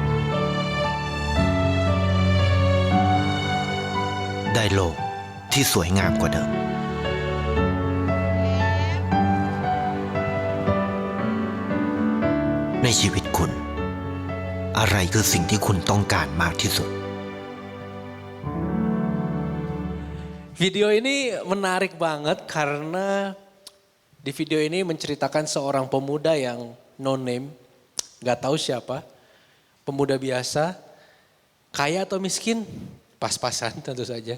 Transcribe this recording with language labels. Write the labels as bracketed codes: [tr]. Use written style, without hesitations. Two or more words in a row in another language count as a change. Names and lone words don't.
[th] ได้โลกที่สวยงามกว่าเดิมในชีวิตคุณอะไรคือสิ่งที่คุณต้องการมากที่สุด [id] Video ini menarik banget karena Di video ini menceritakan seorang pemuda yang [en] no name, [id] gak tahu siapa, pemuda biasa, kaya atau miskin, pas-pasan tentu saja.